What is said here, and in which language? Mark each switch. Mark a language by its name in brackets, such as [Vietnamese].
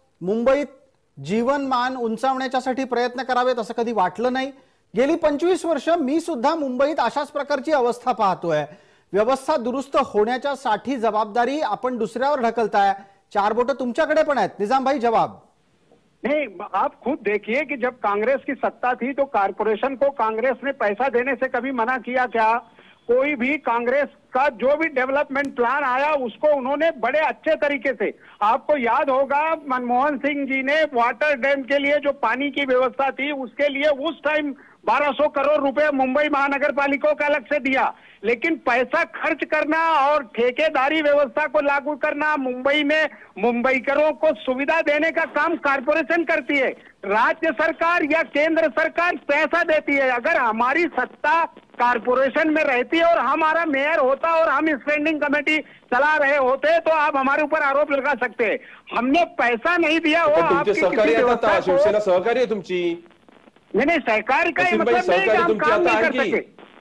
[Marathi] मुंबईत जीवनमान उंचावण्यासाठी प्रयत्न करावेत असं कधी वाटलं नाही. गेली 25 वर्ष मी सुद्धा मुंबईत अशाच प्रकारची अवस्था पाहतोय. व्यवस्था दुरुस्त होण्याच्या साठी जबाबदारी आपण दुसऱ्यावर ढकलताय. 4 बोटं तुमच्याकडे पण आहेत. [Hindi] निजाम भाई, जवाब. नहीं, आप खुद देखिए कि जब कांग्रेस की सत्ता थी तो कारपोरेशन को कांग्रेस ने पैसा देने से कभी मना किया क्या? कोई भी कांग्रेस का जो भी डेवलपमेंट प्लान आया उसको उन्होंने बड़े अच्छे तरीके से, आपको याद होगा मनमोहन सिंह जी ने वाटर डैम के लिए जो पानी की व्यवस्था थी उसके लिए उस टाइम 1200 करोड़ रुपए मुंबई महानगर पालिका को अलग से दिया. लेकिन पैसा खर्च करना और ठेकेदारी व्यवस्था को लागू करना, मुंबई में मुंबईकरों को सुविधा देने का काम कारपोरेशन करती है. राज्य सरकार या केंद्र सरकार पैसा देती है. अगर हमारी सत्ता कारपोरेशन में रहती और हमारा मेयर होता और हम स्टैंडिंग कमेटी चला रहे होते तो आप हमारे ऊपर आरोप लगा सकते हैं. हमने पैसा नहीं दिया हो. [Marathi] शिवसेना सहकारी आहे तुमची. [Hindi] नहीं, सहकारी का मतलब नहीं कि हम काम नहीं कर सके.